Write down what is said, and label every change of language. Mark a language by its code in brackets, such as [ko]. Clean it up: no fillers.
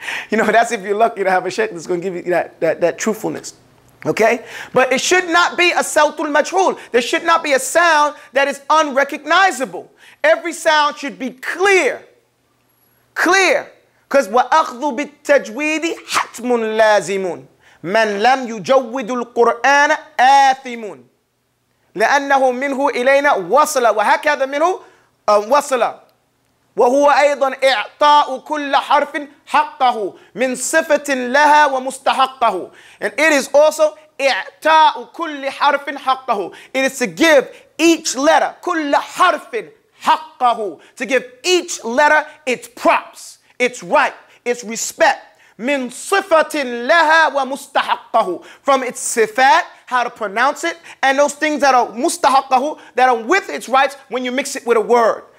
[en] You know, that's if you're lucky to have a sheikh that's going to give you that truthfulness. Okay? But it should not be a Sawtul majhul. There should not be a sound that is unrecognizable. Every sound should be clear. Clear. [ar] Because وَأَخْذُ بِالتَّجْوِيدِ حَتْمٌ لَازِمٌ مَنْ لَمْ يُجَوِّدُ الْقُرْآنَ آثِمٌ لأنه منه إلينا وصل وهكذا منه وصل وهو أيضا إعطاء كل حرف حقه من صفة لها ومستحقه. [en] And it is also [ar] إعطاء كل حرف حقه. [en] It is to give each letter [ar] كل حرف حقه, [en] to give each letter its props, its right, its respect. [ar] من صفة لها ومستحقه, [en] from its sifat, how to pronounce it, and those things that are mustahaqqahu, that are with its rights when you mix it with a word.